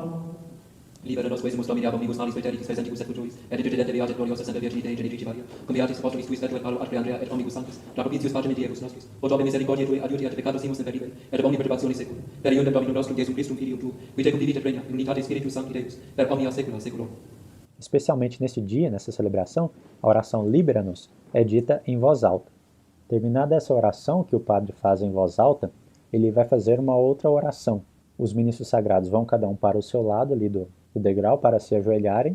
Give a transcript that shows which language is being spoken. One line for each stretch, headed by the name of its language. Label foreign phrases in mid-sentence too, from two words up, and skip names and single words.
Latin: Libera nos quesumus Domini ab omnibus malis preteritis presentibus et futuris, et digite Beate gloriosa Santa Virgine Generici Maria, cum beatis apostolus tuis Petro et Paulo et Andrea et omnibus sanctus, da propitius pacem et diebus nostris, ut ope misericordiae tuae adiuti et peccatus imus imperibere, et omni perturbationis seculum, per iundem Dominum nostrum Jesum Christum Filium tuum, qui tecum vivit et regna in unitate Spiritus Sancti Deus, per omnia saecula saeculorum.
Portuguese: Especialmente nesse dia, nessa celebração, a oração Libera-nos é dita em voz alta. Terminada essa oração que o padre faz em voz alta, ele vai fazer uma outra oração. Os ministros sagrados vão cada um para o seu lado ali do degrau para se ajoelharem.